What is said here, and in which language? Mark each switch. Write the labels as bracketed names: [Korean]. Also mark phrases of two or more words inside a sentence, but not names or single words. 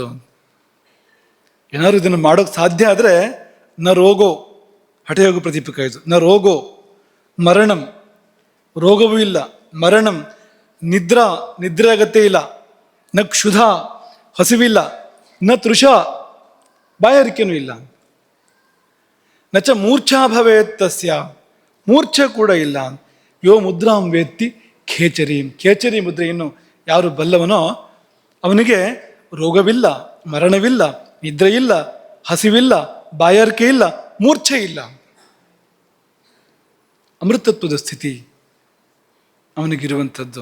[Kannada] ಏನಾದ್ರು ಇದನ್ನು ಮಾಡೋಕ್ಕೆ ಸಾಧ್ಯ ಆದರೆ [Sanskrit] ನ ರೋಗೋ, [Kannada] ಹಠಯೋಗ ಪ್ರದೀಪಿಕ ಇದು. [Sanskrit] ನ ರೋಗೋ ಮರಣಂ, [Kannada] ರೋಗವೂ ಇಲ್ಲ. [Sanskrit] ಮರಣಂ ನಿದ್ರಾ, [Kannada] ನಿದ್ರೆ ಅಗತ್ಯ ಇಲ್ಲ. [Sanskrit] ನ ಕ್ಷುಧ, [Kannada] ಹಸಿವಿಲ್ಲ. [Sanskrit] ನ ತೃಷ, [Kannada] ಬಾಯಾರಿಕೆನೂ ಇಲ್ಲ. [Sanskrit] ನಚ ಮೂರ್ಛಾ ಭವೇತ್ ತಸ್ಯ, [Kannada] ಮೂರ್ಛೆ ಕೂಡ ಇಲ್ಲ. [Sanskrit] ಯೋ ಮುದ್ರಾಂ ವೇತ್ತಿ ಖೇಚರಿ, [Kannada] ಖೇಚರಿ ಮುದ್ರೆಯನ್ನು ಯಾರು ಬಲ್ಲವನೋ ಅವನಿಗೆ ರೋಗವಿಲ್ಲ, ಮರಣವಿಲ್ಲ, ನಿದ್ರೆ ಇಲ್ಲ, ಹಸಿವಿಲ್ಲ, ಬಾಯಾರಿಕೆ ಇಲ್ಲ, ಮೂರ್ಛೆ ಇಲ್ಲ. ಅಮೃತತ್ವದ ಸ್ಥಿತಿ ಅವನಿಗಿರುವಂಥದ್ದು.